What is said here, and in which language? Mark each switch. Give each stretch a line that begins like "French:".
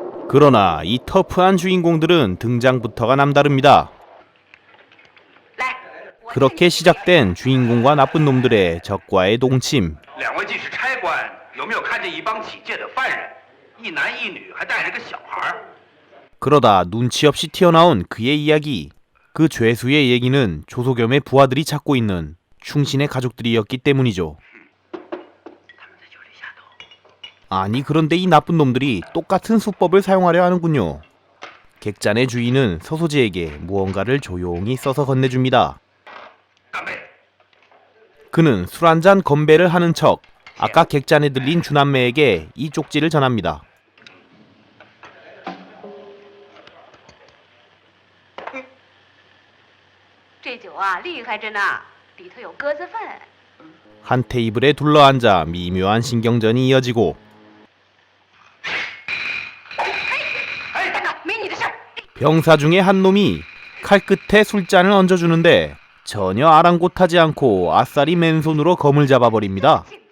Korean: 그러나 이 터프한 주인공들은 등장부터가 남다릅니다.
Chinese: 来，我
Korean: 그렇게 시작된 주인공과 나쁜 놈들의 적과의 동침.
Chinese: 两位既是差官，有没有看见一帮起戒的犯人，一男一女，还带着个小孩？
Korean: 그러다 눈치 없이 튀어나온 그의 이야기. 그 죄수의 얘기는 조소겸의 부하들이 찾고 있는 충신의 가족들이었기 때문이죠. 아니, 그런데 이 나쁜 놈들이 똑같은 수법을 사용하려 하는군요. 객잔의 주인은 서소지에게 무언가를 조용히 써서 건네줍니다.
Chinese: 干杯！
Korean: 그는 술 한잔 건배를 하는 척 아까 객잔에 들린 주남매에게 이 쪽지를 전합니다.
Chinese: 这酒啊，厉害着呢，里头有鸽子粪。
Korean: 한 테이블에 둘러앉아 미묘한 신경전이 이어지고
Chinese: 哎，大哥，美女
Korean: 병사 중에 한 놈이 칼끝에 술잔을 얹어주는데 전혀 아랑곳하지 않고 아싸리 맨손으로 검을 잡아버립니다.